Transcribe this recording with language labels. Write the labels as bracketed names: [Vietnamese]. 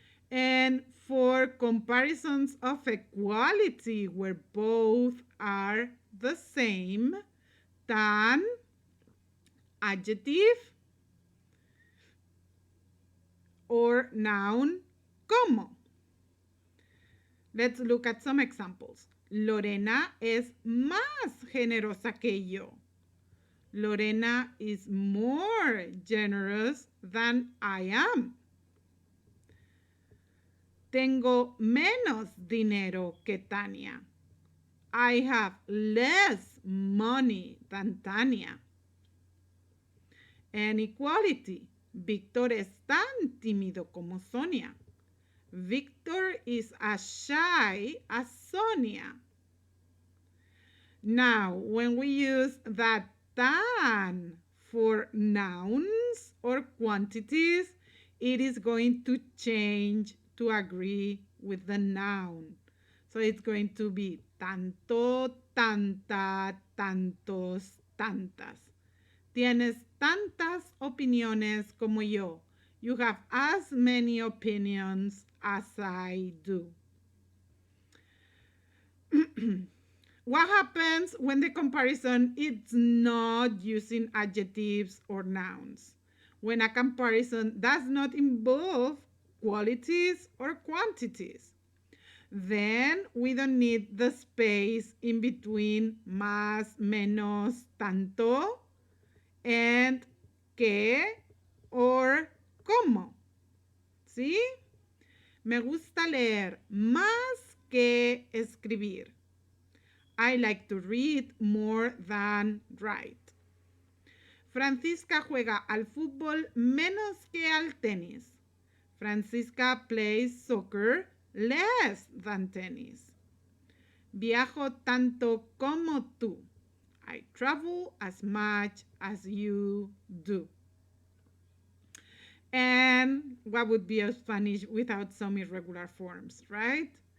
[English] And for comparisons of equality where both are the same, tan, adjective, or noun, como. Let's look at some examples. [Spanish] Lorena es más generosa que yo. [English] Lorena is more generous than I am. [Spanish] Tengo menos dinero que Tania. [English] I have less money than Tania. And equality. [Spanish] Víctor es tan tímido como Sonia. [English] Victor is as shy as Sonia. Now, when we use that tan for nouns or quantities, it is going to change to agree with the noun. So it's going to be tanto, tanta, tantos, tantas. [Spanish] Tienes tantas opiniones como yo. [English] You have as many opinions as I do. What happens when the comparison is not using adjectives or nouns? When a comparison does not involve qualities or quantities, then we don't need the space in between más, menos, tanto, and que or como. [Spanish] ¿Sí? Me gusta leer más que escribir. [English] I like to read more than write. [Spanish] Francisca juega al fútbol menos que al tenis. [English] Francisca plays soccer less than tennis. [Spanish] Viajo tanto como tú. [English] I travel as much as you do. And what would be a Spanish without some irregular forms, right?